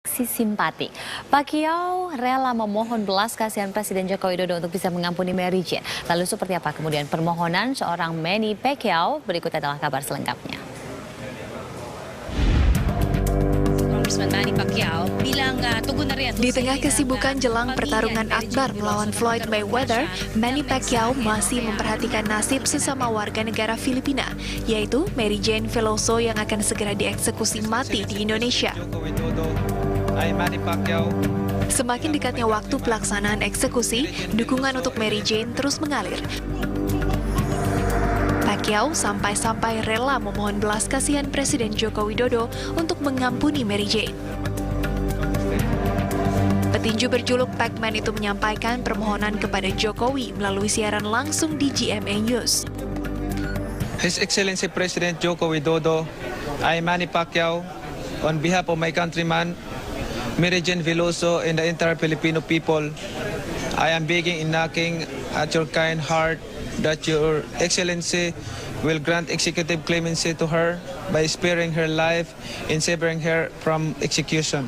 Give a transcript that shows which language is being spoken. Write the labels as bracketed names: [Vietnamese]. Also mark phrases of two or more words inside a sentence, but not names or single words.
[Indonesian] aksi simpati. Pacquiao rela memohon belas kasihan Presiden Joko Widodo untuk bisa mengampuni Mary Jane. Lalu seperti apa kemudian permohonan seorang Manny Pacquiao? Berikut adalah kabar selengkapnya. [Filipino] Manny Pacquiao bilang tugon na rin. [Indonesian] Di tengah kesibukan jelang pertarungan akbar melawan Floyd Mayweather, Manny Pacquiao masih memperhatikan nasib sesama warga negara Filipina, yaitu Mary Jane Veloso yang akan segera dieksekusi mati di Indonesia. Semakin dekatnya waktu pelaksanaan eksekusi, dukungan untuk Mary Jane terus mengalir. Pacquiao sampai-sampai rela memohon belas kasihan Presiden Joko Widodo untuk mengampuni Mary Jane. Petinju berjuluk Pac-Man itu menyampaikan permohonan kepada Jokowi melalui siaran langsung di GMA News. [English] His Excellency President Joko Widodo, I, Manny Pacquiao, on behalf of my countryman, Mary Jane Veloso and the entire Filipino people, I am begging and knocking at your kind heart that your Excellency will grant executive clemency to her by sparing her life and severing her from execution.